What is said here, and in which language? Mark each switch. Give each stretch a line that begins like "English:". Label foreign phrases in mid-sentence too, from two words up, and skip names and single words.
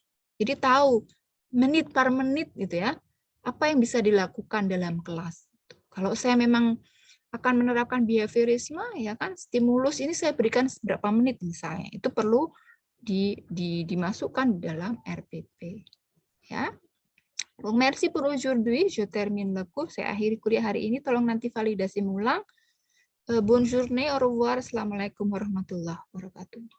Indonesian: Jadi tahu menit per menit gitu ya, apa yang bisa dilakukan dalam kelas. Kalau saya memang akan menerapkan behaviorisme, ya kan, stimulus ini saya berikan berapa menit misalnya, itu perlu dimasukkan dalam RPP. Ya.
French: Merci pour aujourd'hui, je termine le cours.
Indonesian: Saya akhiri kuliah hari ini, tolong nanti validasi ulang.
French: Bonne journée, au revoir,
Arabic: السلام عليكم ورحمة الله وبركاته.